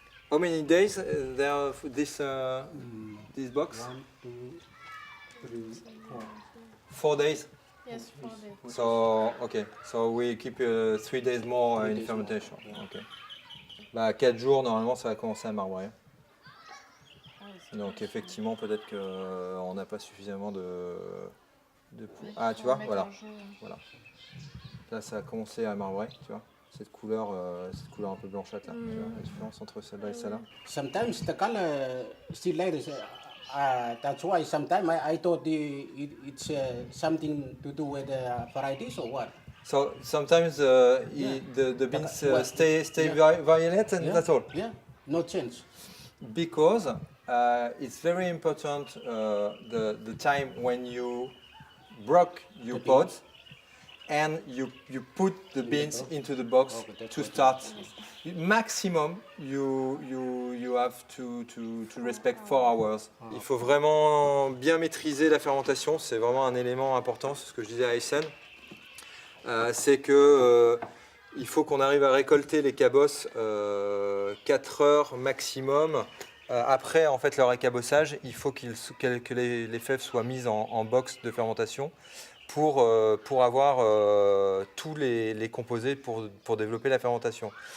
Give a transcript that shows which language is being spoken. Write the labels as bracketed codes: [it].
[en] How many days there are this box? 4 days. Yes, 4 days. So okay, so we keep 3 days more in fermentation. Okay. [fr] Bah 4 jours normalement ça va commencer à marbrer. Donc effectivement peut-être qu'on n'a pas suffisamment de ah tu vois, voilà. Là ça a commencé à marbrer, tu vois. Cette couleur un peu blanchâtre là, tu vois, la différence entre celle-là et celle-là. [en] Sometimes the color still like this. That's why sometimes I thought it's something to do with varieties or what. So sometimes the beans stay violet and that's all. Yeah, no change. Because it's very important the time when you broke your pods and you put the beans into the box to start. Maximum you have to respect 4 hours. [fr] Il faut vraiment bien maîtriser la fermentation, c'est vraiment un élément important, c'est ce que je disais à Aysen. C'est que il faut qu'on arrive à récolter les cabosses 4 heures maximum. Après en fait leur écabossage, il faut que les fèves soient mises en box de fermentation pour avoir tous les composés pour développer la fermentation.